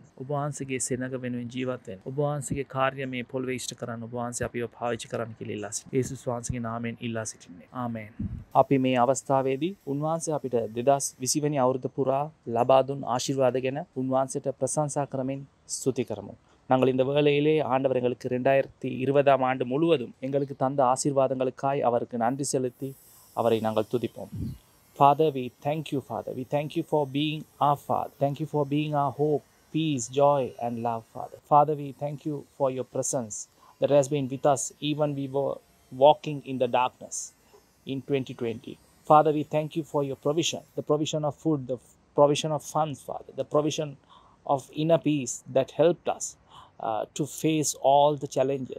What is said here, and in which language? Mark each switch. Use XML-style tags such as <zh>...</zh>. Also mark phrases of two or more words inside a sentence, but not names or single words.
<si>ඔබ වහන්සේගේ සෙනඟ වෙනුවෙන් ජීවත් වෙන්න. ඔබ වහන්සේගේ කාර්ය මේ පොළවේ ඉෂ්ට කරන්න ඔබ වහන්සේ අපිව පාවිච්චි කරන්න කියලා ඉල්ලා සිටිනවා. යේසුස් වහන්සේගේ නාමයෙන් ඉල්ලා සිටින්නේ. ආමේන්. අපි මේ අවස්ථාවේදී උන්වහන්සේ අපිට 2020 වෙනි අවුරුදු පුරා ලබා දුන් ආශිර්වාද ගැන උන්වහන්සේට பிரசංசா කරමින් ஸ்துதி කරමු.</si> <ta>நாங்கள் இந்த வேளையிலே ஆண்டவர் எங்களுக்கு 2020 ஆண்டு முழுவதும் எங்களுக்கு தந்த ஆசீர்வாதங்களுக்காய் அவருக்கு நன்றி செலுத்தி அவரை நாங்கள் துதிப்போம்.</ta> <en>Father, we thank you, Father. We thank you for being our Father. Thank you for being our hope, peace, joy and love, Father. Father, we thank you for your presence that has been with us even we were walking in the darkness in 2020. Father, we thank you for your provision, the provision of food, the provision of funds, Father, the provision of inner peace that helped us to face all the challenges.</en>